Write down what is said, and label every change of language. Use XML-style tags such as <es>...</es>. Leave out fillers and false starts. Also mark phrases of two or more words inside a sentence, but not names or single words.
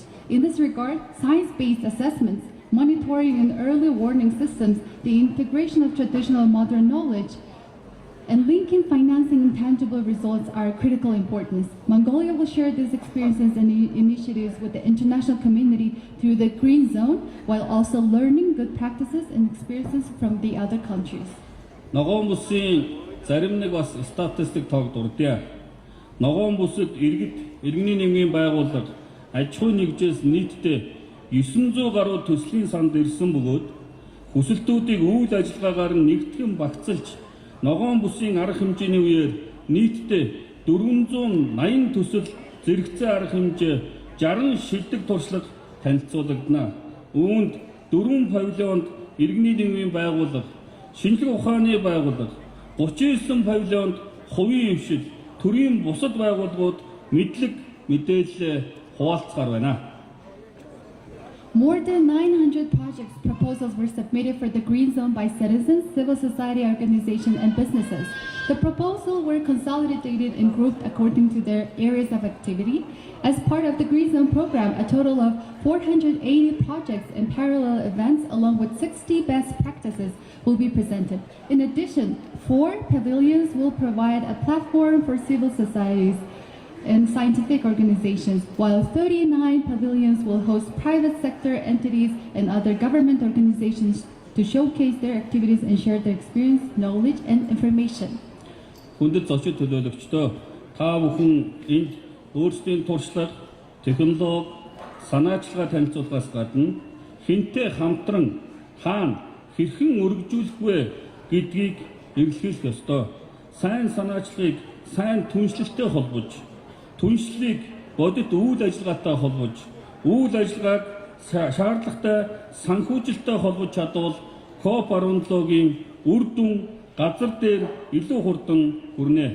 <en>In this regard, science-based assessments, monitoring and early warning systems, the integration of traditional and modern knowledge, and linking financing and tangible results are of critical importance. Mongolia will share these experiences and initiatives with the international community through the Green Zone, while also learning good practices and experiences from the other countries.</en> <mn>Ногоон бүсийн зарим нэг бас статистик тоог дурдъя. Ногоон бүсэд иргэний нэгмийн байгууллага аж ахуй нэгжээс нийтдээ 900 гаруй төслийн санд ирсэн бөгөөд хүсэлтүүдийг үйл ажиллагаагаар нэгтгэн багцлж ногоон бүсийн арга хэмжээний үеэр нийтдээ 480 төсөл зэрэгцээ арга хэмжээ 60 шилдэг туршлага танилцуулагдана. Үүнд 4 павильонд иргэний нэгмийн байгууллага, шинжлэх ухааны байгууллага, 39 павильонд хувийн хвшил, төрийн бусад байгууллагууд мэдлэг мэдээлэл хуваалцгаар байна.</mn> <en>More than 900 projects proposals were submitted for the Green Zone by citizens, civil society organizations, and businesses. The proposals were consolidated and grouped according to their areas of activity. As part of the Green Zone program, a total of 480 projects and parallel events along with 60 best practices will be presented. In addition, 4 pavilions will provide a platform for civil societies and scientific organizations, while 39 pavilions will host private sector entities and other government organizations to showcase their activities and share their experience, knowledge, and information.</en> <mn>Хүндэт зочид төлөөлөгчдөө та бүхэн энд өөрсдийн туршлага, технологи, санаачилгаа танилцуулахаас гадна хинтээ хамтран хаана хэрхэн өргөжүүлэх вэ гэдгийг эвлэрхийлэх ёстой. Сайн санаачлагыг сайн түншлэлтэй холбож, түншлэлийг бодит үйл ажиллагаатай холбож, үйл ажиллагааг шаардлагатай санхүүжилттэй холбож чадвал COP17-гийн үр дүн газар дээр илүү хурдан хүрнэ.</mn>